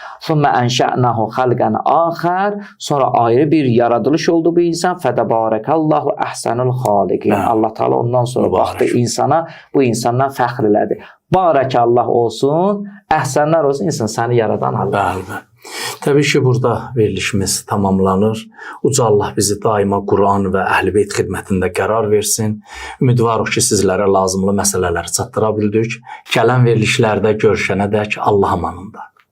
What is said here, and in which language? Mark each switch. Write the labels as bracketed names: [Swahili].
[Arabic] Sümmə ənşə'nahu xalqən axər, [Azerbaijani] sonra ayrı bir yaradılış oldu bu insan. [Arabic] Fədəbarəkallahu əhsənul xaliqin. [Azerbaijani] Allah Teala ondan sonra baxdı insana, bu insandan fəxr elədi. Barəkallah olsun, əhsənlər olsun, insan səni yaradan Allah. Bəli. Təbii ki, burada verilişimiz tamamlanır. Uca Allah bizi daima Quran və Əhl-i-Beyt xidmətində qərar versin. Ümidvarıq ki, sizlərə lazımlı məsələləri çatdıra bildik. Gələn verilişlərdə görüşənədək Allah amanında.